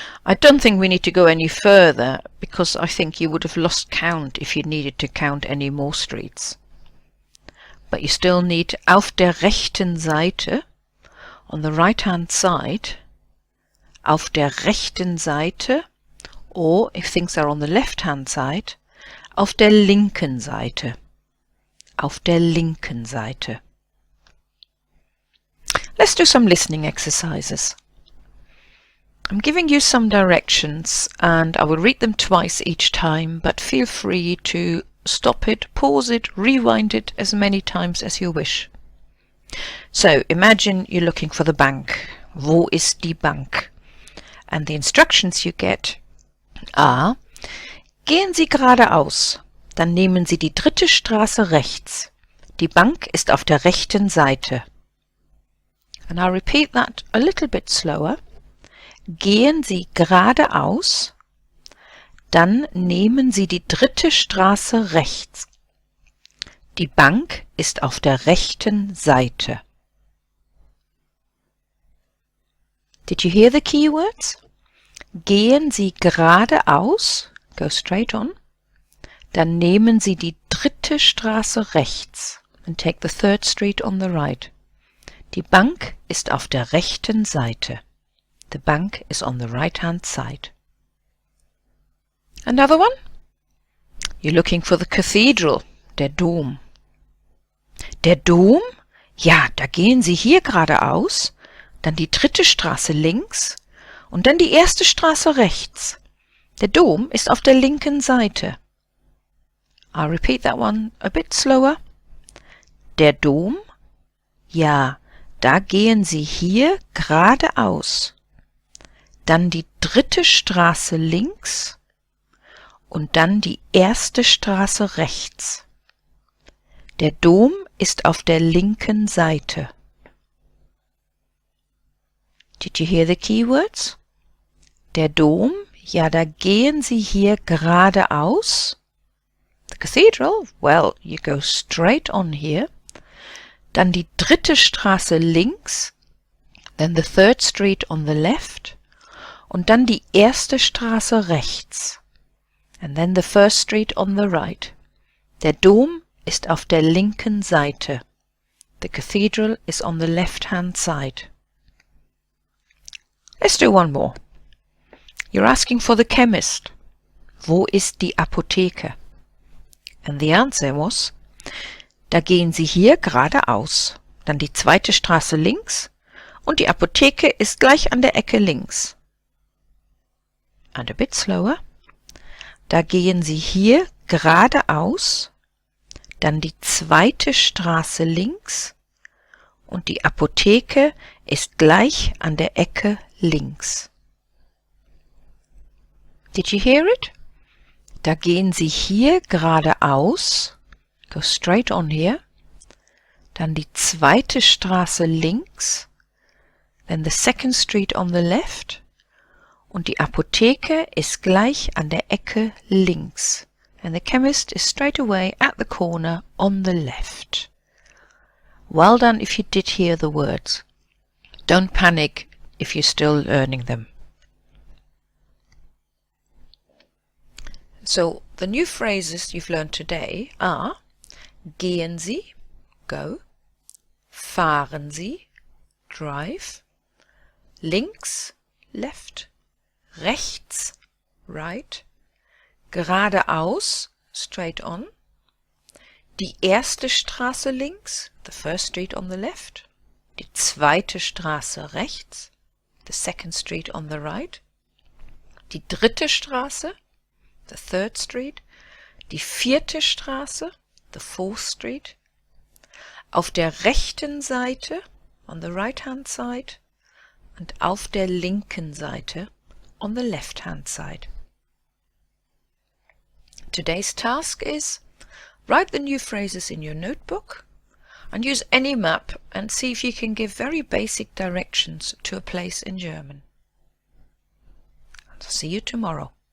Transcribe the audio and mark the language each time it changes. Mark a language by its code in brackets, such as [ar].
[en] I don't think we need to go any further, because I think you would have lost count if you needed to count any more streets. But you still need auf der rechten Seite, on the right-hand side, auf der rechten Seite, or if things are on the left-hand side, auf der linken Seite. [de] Auf der linken Seite. [en] Let's do some listening exercises. I'm giving you some directions and I will read them twice each time, but feel free to stop it, pause it, rewind it as many times as you wish. So imagine you're looking for the bank. [de] Wo ist die Bank? And the instructions you get are: Gehen Sie geradeaus, dann nehmen Sie die dritte Straße rechts. Die Bank ist auf der rechten Seite. [en] And I'll repeat that a little bit slower. [de] Gehen Sie geradeaus, dann nehmen Sie die 3. Straße rechts. Die Bank ist auf der rechten Seite. [en] Did you hear the key words? [de] Gehen Sie geradeaus, go straight on, dann nehmen Sie die 3. [en] Straße rechts and take the 3rd street on the right. [de] Die Bank ist auf der rechten Seite. [en] The bank is on the right-hand side. Another one? You're looking for the cathedral, der Dom. [de] Der Dom? Ja, da gehen Sie hier geradeaus, dann die 3. Straße links und dann die 1. Straße rechts. Der Dom ist auf der linken Seite. [en] I'll repeat that one a bit slower. [de] Der Dom? Ja, da gehen Sie hier geradeaus, dann die 3. Straße links und dann die 1. Straße rechts. Der Dom ist auf der linken Seite. [en] Did you hear the keywords? [de] Der Dom, ja, da gehen Sie hier geradeaus. [en] The cathedral, well, you go straight on here. Dann die 3. Straße links, then the 3rd street on the left, und dann die 1. Straße rechts, and then the 1st street on the right. [de] Der Dom ist auf der linken Seite. [en] The cathedral is on the left-hand side. Let's do one more. You're asking for the chemist. [de] Wo ist die Apotheke? And the answer was, da gehen Sie hier geradeaus, dann die 2. Straße links und die Apotheke ist gleich an der Ecke links. And a bit slower. Da gehen Sie hier geradeaus, dann die 2. Straße links und die Apotheke ist gleich an der Ecke links. [en] Did you hear it? Da gehen Sie hier geradeaus, go straight on here, dann die 2. [de] Straße links, then the 2nd street on the left und die Apotheke ist gleich an der Ecke links. [en] And the chemist is straight away at the corner on the left. Well done if you did hear the words. Don't panic if you're still learning them. So the new phrases you've learned today are gehen Sie, go, fahren Sie, drive, links, left, rechts, right, geradeaus, straight on, die 1. Straße links, the 1st street on the left, die 2. Straße rechts, the 2nd street on the right, die 3. Straße, the 3rd street, die 4. Straße, the 4th street, auf der rechten Seite, on the right-hand side, und auf der linken Seite, on the left-hand side. Today's task is write the new phrases in your notebook and use any map and see if you can give very basic directions to a place in German. I'll see you tomorrow.